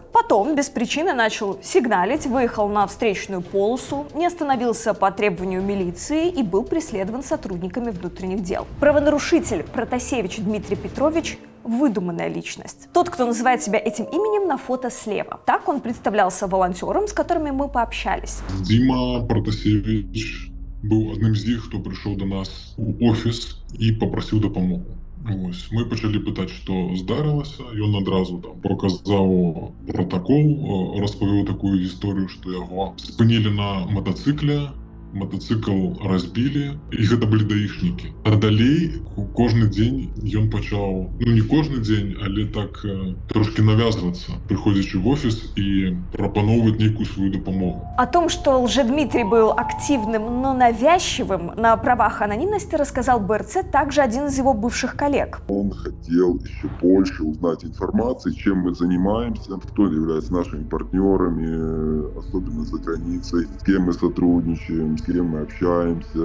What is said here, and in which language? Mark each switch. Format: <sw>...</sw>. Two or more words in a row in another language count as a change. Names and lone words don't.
<ru>Потом без причины начал сигналить, выехал на встречную полосу, не остановился по требованию милиции и был преследован сотрудниками внутренних дел. Правонарушитель Протасевич Дмитрий Петрович – выдуманная личность. Тот, кто называет себя этим именем, на фото слева. Так он представлялся волонтером, с которыми мы пообщались.</ru> <uk>Дима Протасевич був одним з тих, хто прийшов до нас у офіс і попросив допомогу. Ось ми почали питати, що здарилося, і він одразу там показав протокол, розповів таку історію, що його спинили на мотоциклі. Мотоцикл розбили, і це були даїшники. А далі кожен день він почав, не кожен день, але так трошки нав'язуватися, приходячи в офіс і пропонувати некую свою допомогу.</uk> <ru>О том, что Лжедмитрий был активным, но навязчивым на правах анонимности, рассказал БРЦ также один из его бывших коллег. Он хотел еще больше узнать информации, чем мы занимаемся, кто является нашими партнерами, особенно за границей, с кем мы сотрудничаем, с кем мы общаемся.</ru>